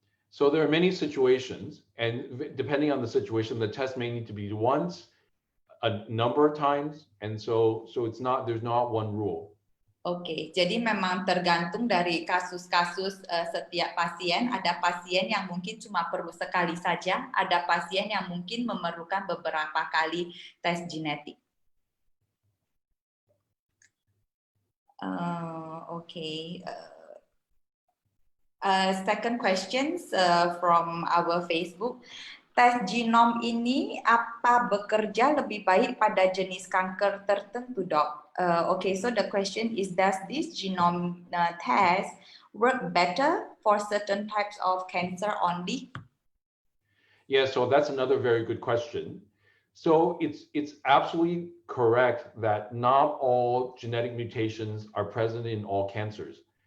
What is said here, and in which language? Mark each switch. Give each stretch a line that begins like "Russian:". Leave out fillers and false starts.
English: So there are many situations, and depending on the situation, the test may need to be once, a number of times, and so there's not one rule.
Indonesian: Oke, jadi memang tergantung dari kasus-kasus setiap pasien. Ada pasien yang mungkin cuma perlu sekali saja, ada pasien yang mungkin memerlukan beberapa kali tes genetik.
English: Okay. Second questions from our Facebook.
Indonesian: Tes genom ini apa bekerja lebih baik pada jenis kanker tertentu, Dok?
English: Okay, so the question is, does this genome test work better for certain types of cancer only? Yeah, so that's another very good question. So it's absolutely correct that not all genetic mutations are present in all cancers.